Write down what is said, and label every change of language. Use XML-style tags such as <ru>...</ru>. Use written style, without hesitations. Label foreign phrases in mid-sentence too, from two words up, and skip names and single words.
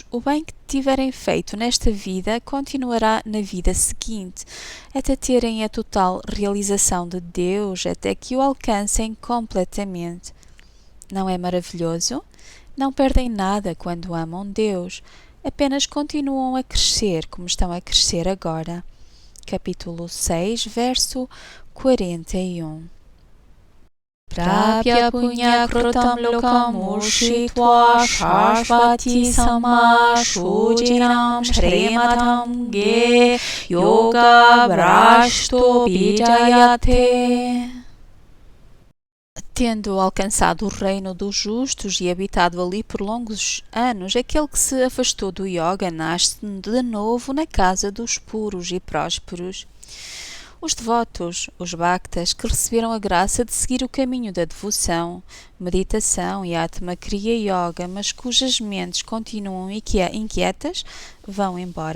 <pt>O bem que tiverem feito nesta vida continuará na vida seguinte, até terem a total realização de Deus, até que o alcancem completamente. Não é maravilhoso? Não perdem nada quando amam Deus, apenas continuam a crescer como estão a crescer agora. Capítulo 6, verso 41.</pt> <sa>प्राप्य पुण्यकृतां लोकम् उषित्वा शाश्वतीः समाः शुचीनां श्रीमतां गेहे योगभ्रष्टः अभिजायते.</sa> <pt>Tendo alcançado o reino dos justos e habitado ali por longos anos, aquele que se afastou do yoga nasce de novo na casa dos puros e prósperos. Os devotos, os bhaktas, que receberam a graça de seguir o caminho da devoção, meditação e Atma Kriya Yoga, mas cujas mentes continuam inquietas, vão embora.</pt>